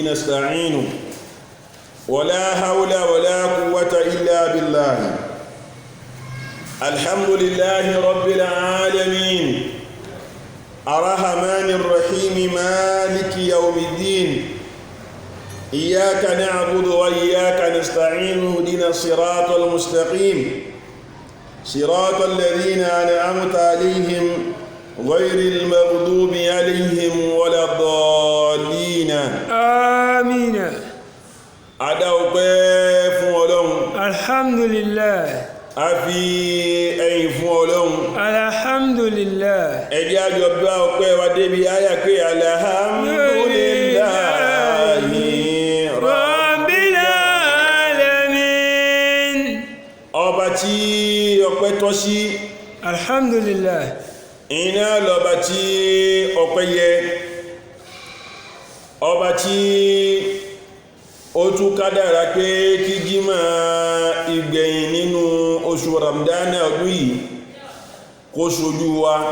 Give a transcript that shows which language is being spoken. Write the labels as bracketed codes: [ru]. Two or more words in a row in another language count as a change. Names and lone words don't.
[ar] نستعين ولا حول ولا قوة إلا بالله الحمد لله رب العالمين الرحمن الرحيم مالك يوم الدين إياك نعبد وإياك نستعين اهدنا الصراط المستقيم صراط الذين أنعمت عليهم غير المغضوب عليهم ولا الضالين آمين [yo] adúpẹ́ fún Ọlọ́run [ar] الحمد لله [yo] a fi ẹ̀yìn fún Ọlọ́run [ar] الحمد لله [yo] ẹ jẹ́ a jọ bá ọpẹ́ wa débi àyà pé alhamdulillahi [ar] رب العالمين [yo] ọba tí ọpẹ́ tọ́ sí [ar] الحمد لله [yo] iná lọ́ba tí ọpẹ́ yẹ ọba tí ó tún kádàrá pé kí jímọ̀ ìgbẹ̀yìn nínú oṣù Ramadana ọdún yìí kó ṣojú wa